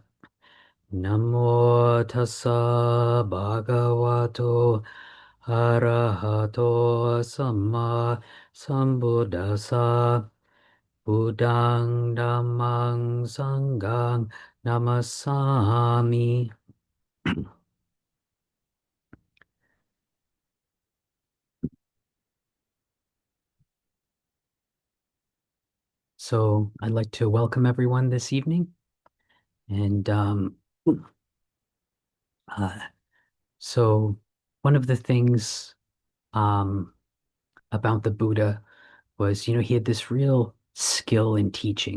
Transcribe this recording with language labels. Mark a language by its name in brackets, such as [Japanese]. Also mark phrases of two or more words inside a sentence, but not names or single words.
[Pali] Namo tassa bhagavato arahato samma sambuddhassa. Buddhang Dhammang Sanghang Namasami. [English] So I'd like to welcome everyone this evening. And uh, so one of the things um, about the Buddha was, he had this real skill in teaching.